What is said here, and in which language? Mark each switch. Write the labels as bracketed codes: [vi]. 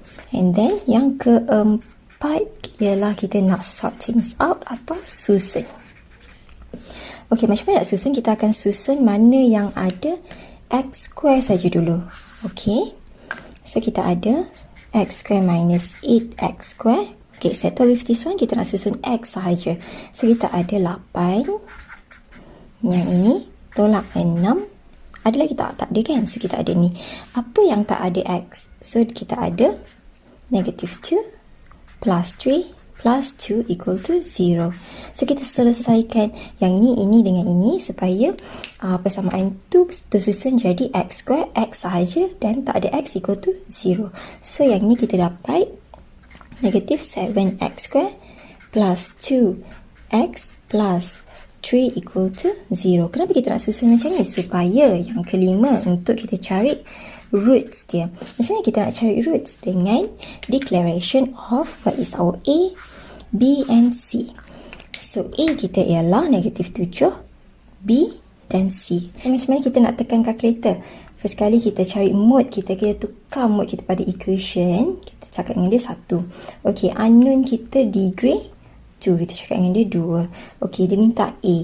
[ms] And then yang keempat ialah kita nak sort things out atau susun. Okay, macam mana nak susun? Kita akan susun mana yang ada x square saja dulu. Okay. So kita ada x square minus 8x square. [en] Okay, settle with this one. [ms] Kita nak susun x sahaja. So kita ada 8. Yang ini tolak 6. Ada lagi tak ada kan? So kita ada ni. Apa yang tak ada x? So kita ada negative 2 plus 3 plus 2 equal to 0. So kita selesaikan yang ini dengan ini supaya persamaan tu tersusun jadi x square, x sahaja dan tak ada x equal to 0. So yang ni kita dapat negative 7x square plus 2x plus 3 equal to 0. Kenapa kita nak susun macam ni? Supaya yang kelima untuk kita cari roots dia. Macam mana kita nak cari roots? [en] Dengan declaration of what is our A, B and C. [ms] So A kita ialah negatif 7, B dan C. So macam mana kita nak tekan kalkulator? First kali kita cari mode kita tukar mode kita pada equation. Kita cakap dengan dia 1. Okay, unknown kita degree 2, kita cakap dengan dia 2. Okey, dia minta A.